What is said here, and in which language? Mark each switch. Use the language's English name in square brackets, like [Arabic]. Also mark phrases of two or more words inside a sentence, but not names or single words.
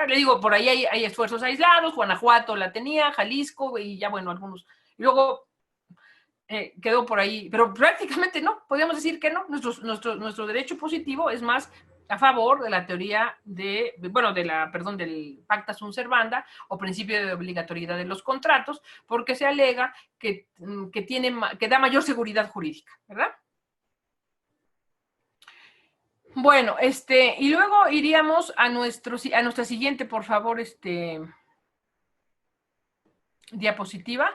[Spanish] Le digo, por ahí hay esfuerzos aislados, Guanajuato la tenía, Jalisco y ya, bueno, algunos. Y luego quedó por ahí, pero prácticamente no, podríamos decir que no. Nuestro derecho positivo es más a favor de la teoría del [Latin] pacta sunt servanda [Spanish] o principio de obligatoriedad de los contratos, porque se alega que da mayor seguridad jurídica, ¿verdad? Bueno, y luego iríamos a nuestra siguiente, por favor, diapositiva.